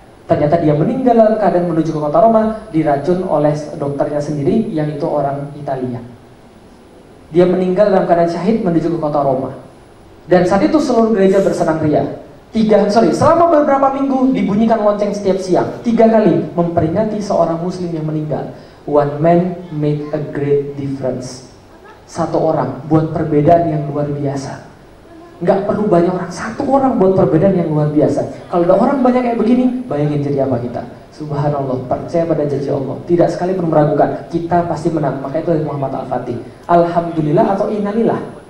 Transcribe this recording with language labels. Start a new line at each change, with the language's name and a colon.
Indonesian: Ternyata dia meninggal dalam keadaan menuju ke kota Roma, diracun oleh dokternya sendiri yang itu orang Italia. Dia meninggal dalam keadaan syahid menuju ke kota Roma. Dan saat itu seluruh gereja bersenang ria. Selama beberapa minggu dibunyikan lonceng setiap siang 3 kali memperingati seorang muslim yang meninggal.
English: One man make a great difference.
Indonesian: Satu orang buat perbedaan yang luar biasa. Nggak perlu banyak orang, satu orang buat perbedaan yang luar biasa. Kalau ada orang banyak kayak begini, bayangin jadi apa kita. Subhanallah, percaya pada janji Allah, tidak sekali pun meragukan, kita pasti menang. Maka itu dari Muhammad Al-Fatih. Alhamdulillah atau innalillah?